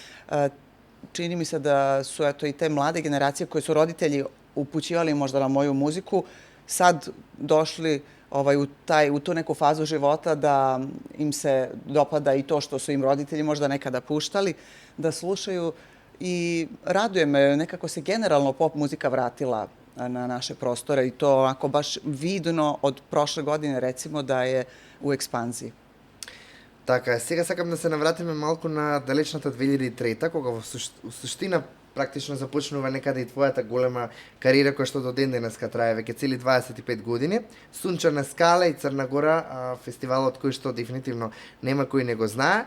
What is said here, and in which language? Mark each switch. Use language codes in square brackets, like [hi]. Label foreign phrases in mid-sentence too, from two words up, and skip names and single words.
[sr] Čini mi se da su i te mlade generacije koje su roditelji upućivali možda na moju muziku, sad došli u tu neku fazu života da im se dopada i to što su im roditelji možda nekada puštali, da slušaju i raduje me, nekako se generalno pop muzika vratila na naše prostore i to onako baš vidno od prošle godine recimo da je u ekspanziji. [mk] Така, сега сакам да се навратиме малку на далечната 2003-та, кога во суштина практично започнува некаде и твојата голема кариера која што до ден денеска трае веќе цели 25 години. Сунчана скала и Црна Гора, фестивалот кој што дефинитивно нема кој не го знае.